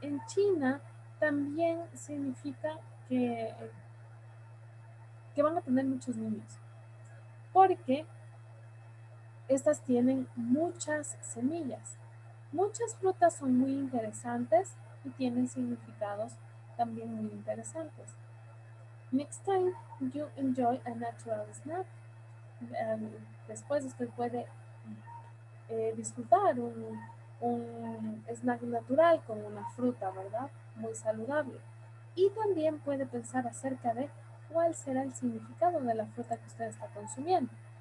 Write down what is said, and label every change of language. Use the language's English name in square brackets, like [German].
[Spanish] En China también significa que van a tener muchos niños, porque estas tienen muchas semillas. Muchas frutas son muy interesantes y tienen significados también muy interesantes. [English] Next time you enjoy a natural snack. [Spanish] Después usted puede disfrutar un snack natural con una fruta, ¿verdad? Muy saludable. Y también puede pensar acerca de cuál será el significado de la fruta que usted está consumiendo.